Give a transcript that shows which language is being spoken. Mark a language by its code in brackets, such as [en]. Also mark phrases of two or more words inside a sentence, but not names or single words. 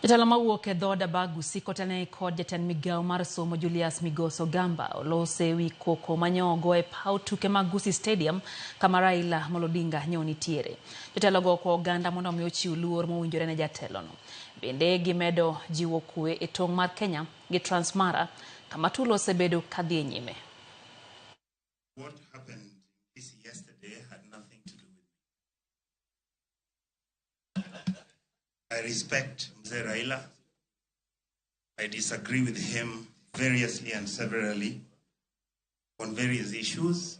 [luo] Jotelo mawuok e dhood Gusii kotene kod jatend migao mar somo Julius Migoso Gamba olose wi koko manyogo e paw tuke mag Gusii Stadium kama Raila Odinga nyo nitiere. Jotelo go ko oganda mondo omi ochiw luor mowinjore ne jatelono. Bende gimedo jiwo kwe e tong' mar Kenya gi Transmara kama tulo osebedo kadhi nyime. [en] What happened in Kisii yesterday had nothing to do with me. I respect Mzee Raila. I disagree with him variously and severally on various issues.